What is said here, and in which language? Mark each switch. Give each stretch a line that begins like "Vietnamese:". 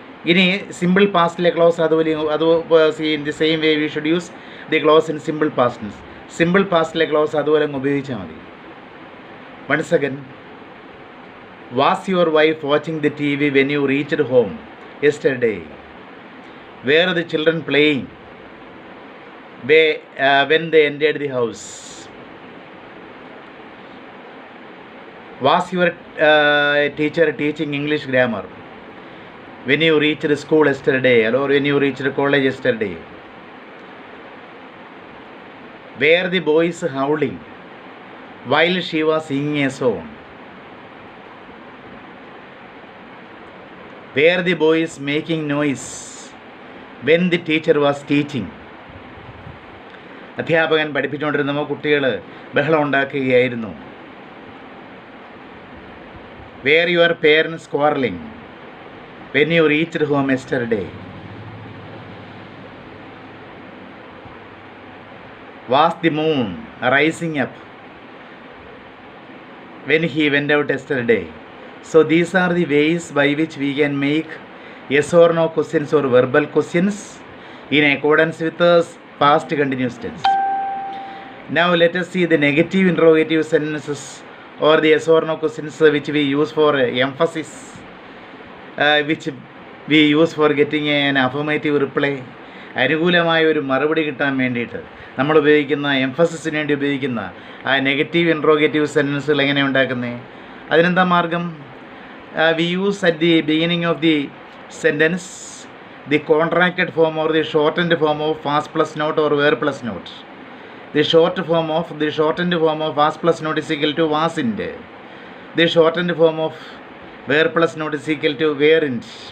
Malayalam: ഇനി simple പാസ്റ്റിലെ close അതുപോലെ
English: In the same way we should use the clause in simple past tense.
Malayalam: Simple പാസ്റ്റിലെ close അതുപോലെ ഉപയോഗിച്ചാൽ മതി.
English: Once again, was your wife watching the TV when you reached home yesterday? Where are the children playing when they entered the house? Was your teacher teaching English grammar when you reached school yesterday or when you reached college yesterday? Were the boys howling while she was singing a song? Were the boys making noise when the teacher was teaching?
Malayalam: അധ്യാപകൻ പഠിപ്പിച്ചുകൊണ്ടിരുന്നപ്പോൾ കുട്ടികൾ ബഹളം ഉണ്ടാക്കുകയായിരുന്നു.
English: Were your parents quarreling when you reached home yesterday? Was the moon rising up when he went out yesterday? So these are the ways by which we can make yes or no questions or verbal questions in accordance with the past continuous tense. Now let us see the negative interrogative sentences or the yes or no questions which we use for emphasis, which we use for getting an affirmative reply.
Malayalam: അനുകൂലമായ ഒരു മറുപടി കിട്ടാൻ വേണ്ടിയിട്ട് നമ്മൾ ഉപയോഗിക്കുന്ന എംഫസിസിന് വേണ്ടി ഉപയോഗിക്കുന്ന ആ നെഗറ്റീവ് ഇൻട്രോഗേറ്റീവ് സെൻറ്റൻസുകൾ എങ്ങനെ ഉണ്ടാക്കുന്നത്? അതിനെന്താ മാർഗം?
English: We use at the beginning of the sentence the contracted form or the shortened form of was plus not or were plus not. The shortened form of was plus not is equal to wasn't. The shortened form of were plus not is equal to weren't.